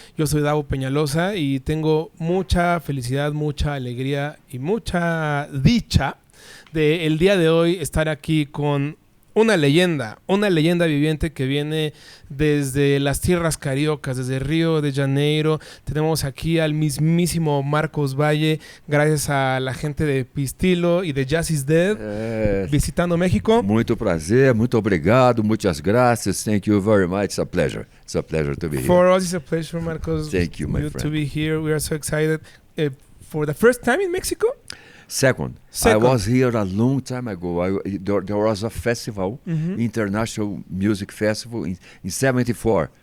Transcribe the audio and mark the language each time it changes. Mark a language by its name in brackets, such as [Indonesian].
[Spanish] Yo soy Davo Peñalosa y tengo mucha felicidad, mucha alegría y mucha dicha de el día de hoy estar aquí con una leyenda viviente que viene desde las tierras cariocas, desde Río de Janeiro. Tenemos aquí al mismísimo Marcos Valle, gracias a la gente de Pistilo y de Jazz is Dead, visitando México. [Portuguese] Muito prazer, muito obrigado, muitas graças. [English] Thank you very much. It's a pleasure. It's a pleasure to be here. For us, it's a pleasure, Marcos. Thank you, my friend. To be here. We are so excited. For the first time in Mexico? Second, I was here a long time ago. There was a festival, international music festival in 74.